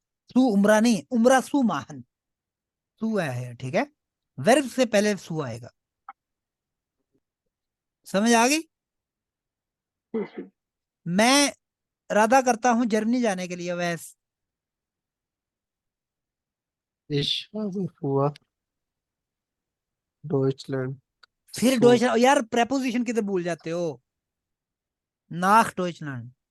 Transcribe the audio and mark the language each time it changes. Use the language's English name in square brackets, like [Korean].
[Hindi] सू उम्रा नहीं, उम्रा सू माहन, सू है, ठीक है, वर्ब से पहले सू आएगा, समझ आ गई। मैं इरादा करता हूं जर्मनी जाने के लिए वैस, [German] Ich habe vor, Deutschland [Hindi] फिर [German] zu, [Hindi] डोइच, यार प्रेपोजिशन किधर भूल जाते हो, [German] नाख डोइचलैंड